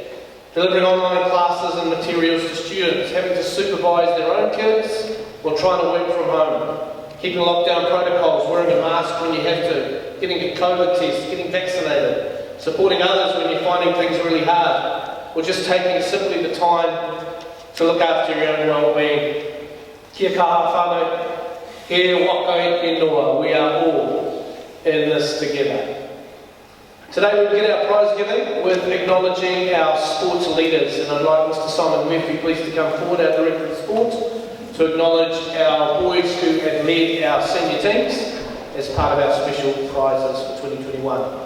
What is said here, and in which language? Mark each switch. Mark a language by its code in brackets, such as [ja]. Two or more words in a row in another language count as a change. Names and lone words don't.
[en] Delivering online classes and materials to students, having to supervise their own kids while trying to work from home, keeping lockdown protocols, wearing a mask when you have to, getting a COVID test, getting vaccinated, supporting others when you're finding things really hard, or just taking simply the time to look after your own well-being. [mi] Kia kaha whānau, he waka e noa, [en] we are all in this together. Today we begin our prize giving with acknowledging our sports leaders, and I'd like Mr. Simon Murphy please to come forward, our Director of Sport, to acknowledge our boys who have led our senior teams as part of our special prizes for 2021.